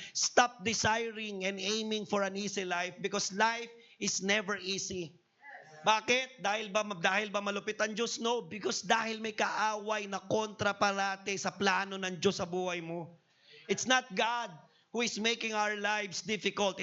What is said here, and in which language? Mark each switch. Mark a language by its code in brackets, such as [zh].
[en] Stop desiring and aiming for an easy life because life is never easy. [tl] Bakit? Dahil ba malupit ang Diyos? No, because dahil may kaaway na kontra parate sa plano ng Diyos sa buhay mo. [en] It's not God who is making our lives difficult.